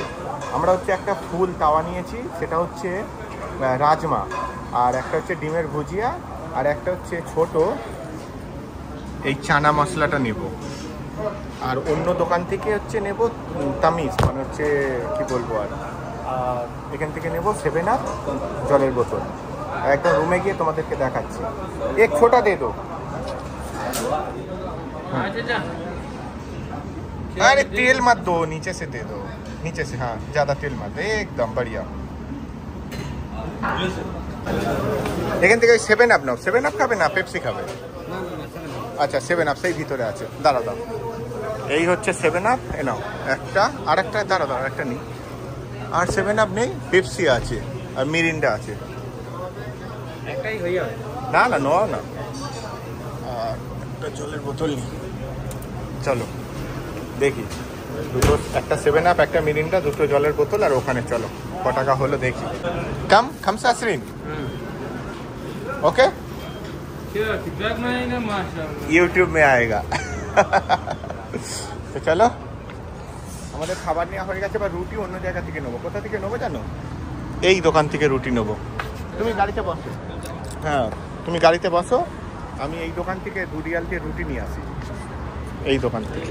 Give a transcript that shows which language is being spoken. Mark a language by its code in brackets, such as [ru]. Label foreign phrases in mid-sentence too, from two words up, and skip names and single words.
[bn] আমরা হচ্ছে একটা ফুল তাওয়া নিয়েছি, সেটা হচ্ছে রাজমা, আর একটা হচ্ছে ডিমের ভুজিয়া, আর একটা হচ্ছে ছোট এই চানা মশলাটা নেব। আর অন্য দোকান থেকে হচ্ছে নেব তামিজ, মানে হচ্ছে কি বলবো, আর এখান থেকে নেব 7 আপ জলের বোতল। একদম রুমে গিয়ে তোমাদেরকে দেখাচ্ছি। [hi] एक छोटा दे दो। अरे तेल मत दो, नीचे से दे दो, नीचे से। हाँ ज्यादा तेल मत, एकदम बढ़िया। [bn] এখান থেকে 7 আপ নাও। 7 আপ খাবে না পেপসি খাবে? আচ্ছা 7 আপ সেই ভিতরে আছে, দাঁড়াও দাও। এই হচ্ছে 7 আপ, এ নাও একটা। আর একটা দাঁড়াও দাঁড়াও, একটা নিই। আর 7 আপ নেই, পেপসি আছে আর মিরিন্ডা আছে। একটাই হয়ে যাবে না না নাও না। আর একটা জলের বোতল নিই। চলো দেখি দুটো, একটা 7 আপ, একটা মিরিন্ডা, দুটো জলের বোতল। আর ওখানে চলো ক টাকা হলো দেখি। [hi] कम कम सासरीन ओके यूट्यूब में आएगा। [bn] তো চলো আমাদের খাবার নেওয়া হয়ে গেছে। বা রুটি অন্য জায়গা থেকে নেবো। কোথা থেকে নেবো জানো? এই দোকান থেকে রুটি নেবো। তুমি গাড়িতে বসো। হ্যাঁ তুমি গাড়িতে বসো, আমি এই দোকান থেকে 2 রিয়াল দিয়ে রুটি নিয়ে আসি। এই দোকান থেকে।